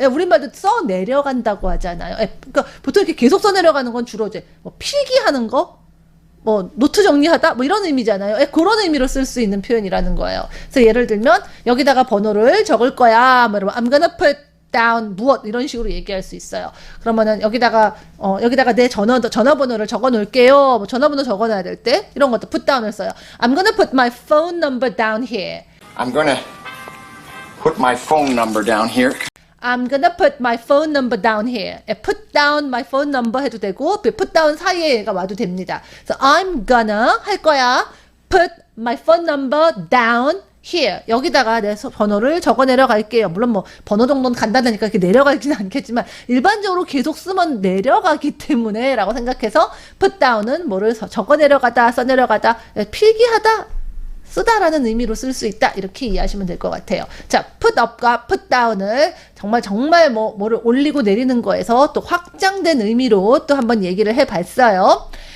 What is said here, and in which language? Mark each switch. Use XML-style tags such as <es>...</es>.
<ko>예, 우리말도 써내려간다고 하잖아요. 예, 그러니까 보통 이렇게 계속 써내려가는 건 주로 이제 뭐 필기하는 거, 뭐 노트 정리하다 뭐 이런 의미잖아요. 예, 그런 의미로 쓸 수 있는 표현이라는 거예요. 그래서 예를 들면 여기다가 번호를 적을 거야. 뭐 여러분</ko> <en>I'm gonna put down</en> <ko>무엇 이런 식으로 얘기할 수 있어요. 그러면은 여기다가 내 전화번호를 적어 놓을게요. 뭐 전화번호 적어 놔야 될 때 이런 것도 put down을 써요.</ko> <en>I'm gonna put my phone number down here. I'm gonna put my phone number down here. I'm gonna put my phone number down here. put down my phone number</en> <ko>해도 되고</ko> <en>put down</en> <ko>사이에 얘가 와도 됩니다. 그래서</ko> <en>I'm gonna</en> <ko>할 거야.</ko> <en>put my phone number down here.</en> <ko>여기다가 내 번호를 적어 내려갈게요. 물론 뭐 번호 정도는 간단하니까 이렇게 내려가지는 않겠지만 일반적으로 계속 쓰면 내려가기 때문에 라고 생각해서 put down은 뭐를 적어 내려가다, 써 내려가다, 필기하다, 쓰다라는 의미로 쓸 수 있다. 이렇게 이해하시면 될 것 같아요. 자, put up과 put down을 정말 뭐를 올리고 내리는 거에서 또 확장된 의미로 또 한번 얘기를 해봤어요.</ko>